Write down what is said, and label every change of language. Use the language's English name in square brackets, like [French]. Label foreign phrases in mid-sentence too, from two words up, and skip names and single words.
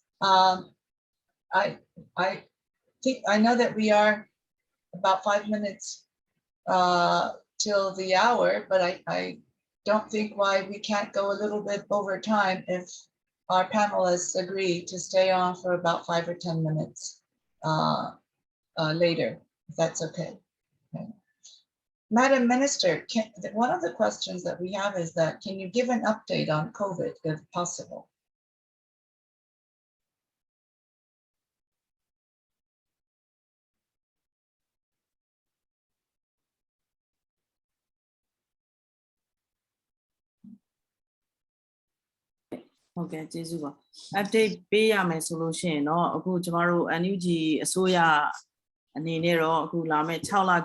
[English] I think I know that we are about 5 minutes till the hour, but I don't think why we can't go a little bit over time if our panelists agree to stay on for about 5 or 10 minutes later, if that's okay. Madam Minister, one of the questions that we have is that, can you give an update on COVID if possible? [Burmese] Okay, ကျေးဇူးပါ update ပေးရမယ်ဆိုလို့ရှိရင်တော့အခုကျမတို့ NUG အစိုးရအနေနဲ့တော့အခုလာမဲ့6လ